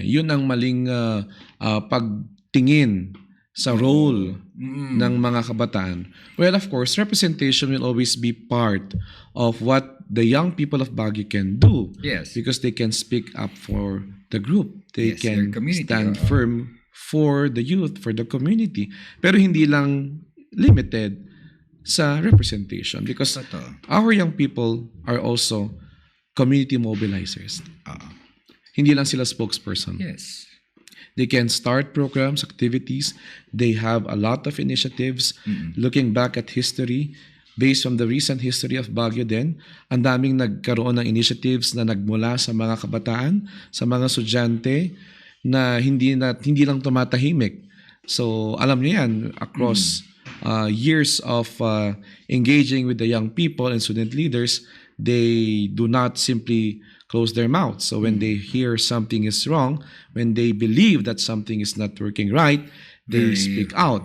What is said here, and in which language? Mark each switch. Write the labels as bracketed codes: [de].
[tl] Yun ang maling pagtingin sa role ng mga kabataan. [en] Well, of course, representation will always be part of what the young people of Baguio can do. Yes. Because they can speak up for the group. They Yes, can their community, stand [tl] oo. [en] firm for the youth, for the community. [tl] Pero hindi lang [en] limited sa representation because [tl] Totoo. [en] our young people are also community mobilizers. [tl] Oo. Hindi lang sila spokesperson. [en] Yes. They can start programs, activities. They have a lot of initiatives. Looking back at history, based on the recent history of Baguio [tl] din, ang daming nagkaroon ng initiatives na nagmula sa mga kabataan, sa mga estudyante na hindi lang tumatahimik. So alam niyo yan, [en] across years of engaging with the young people and student leaders, they do not simply close their mouths. So when they hear something is wrong, when they believe that something is not working right, they speak out.